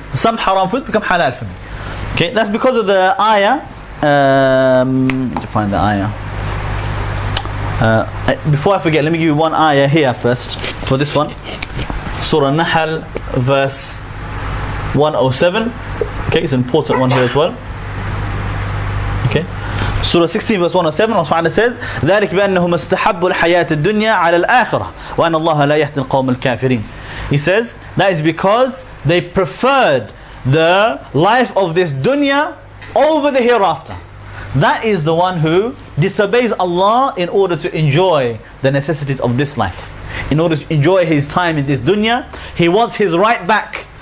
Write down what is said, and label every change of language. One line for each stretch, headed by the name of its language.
English: Some haram foods become halal for me. Okay, that's because of the ayah. To find the ayah. Before I forget, let me give you one ayah here first for this one. Surah Nahl, verse 107. Okay, it's an important one here as well. Okay, Surah 16 verse 107, Allah subhanahu says,
Arabic: ذَلِكَ بِأَنَّهُمْ اسْتَحَبُّوا الْحَيَاةَ الدُّنْيَا عَلَى الْآخِرَةِ وَأَنَّ اللَّهَ لَا يَهْدِي الْقَوْمَ الْكَافِرِينَ.
English: He says, that is because they preferred the life of this dunya over the hereafter. That is the one who disobeys Allah in order to enjoy the necessities of this life. In order to enjoy his time in this dunya, he wants his right back.